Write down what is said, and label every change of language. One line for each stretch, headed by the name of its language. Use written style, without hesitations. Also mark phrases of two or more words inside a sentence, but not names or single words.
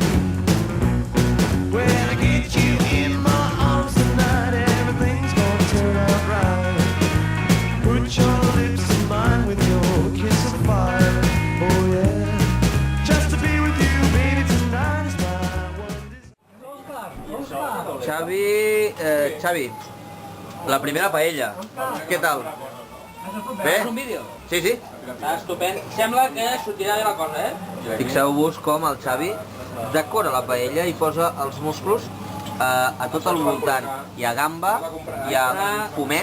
English: When I get you in my arms tonight, everything's gonna turn out right. Put your lips in mine with your kiss of fire. Oh yeah, just to be with you, baby, tonight is my one desire.
Catalan: Xavi, la primera paella, què tal? Bé? És un vídeo? Sí, sí. Està estupend. Sembla que sortirà bé la cosa, eh? Fixeu-vos com el Xavi decora la paella i posa els musclos a tot el voltant. Hi ha gamba, hi ha pomet,